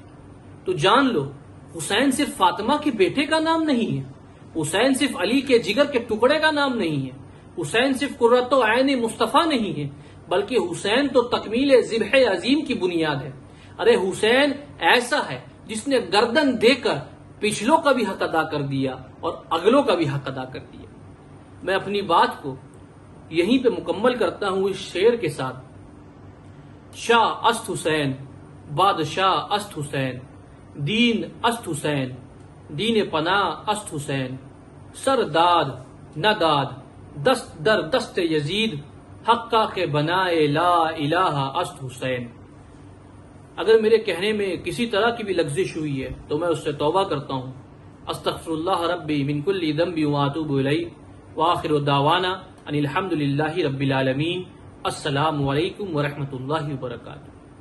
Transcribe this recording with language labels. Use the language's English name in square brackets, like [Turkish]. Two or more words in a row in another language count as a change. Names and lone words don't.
[Urdu] تو جان لو، حسین صرف فاطمہ کے بیٹے کا نام نہیں ہے، حسین صرف علی کے جگر کے ٹکڑے کا نام نہیں ہے، حسین صرف قرۃ عین مصطفیٰ نہیں ہے، بلکہ حسین تو تکمیل ذبح عظیم کی بنیاد ہے۔ ارے حسین ایسا ہے جس نے گردن دے کر پچھلوں کا بھی حق ادا کر دیا اور اگلوں کا بھی حق ادا کر دیا۔ میں اپنی بات کو یہیں پہ مکمل کرتا ہوں اس شعر کے ساتھ: [Persian] شاہ است حسین، بادشاہ است حسین، دین است حسین، دین پناہ است حسین، سر داد نہ داد دست در دست یزید، حقہ کے بنائے لا الہ است حسین۔ [Urdu] اگر میرے کہنے میں کسی طرح کی بھی لغزش ہوئی ہے تو میں اس سے توبہ کرتا ہوں۔ [Arabic] استغفر اللہ ربی من کل ذنب واتوب الیہ، وآخر دعوانا ان الحمد للہ رب العالمین۔ السلام علیکم ورحمۃ اللہ وبرکاتہ۔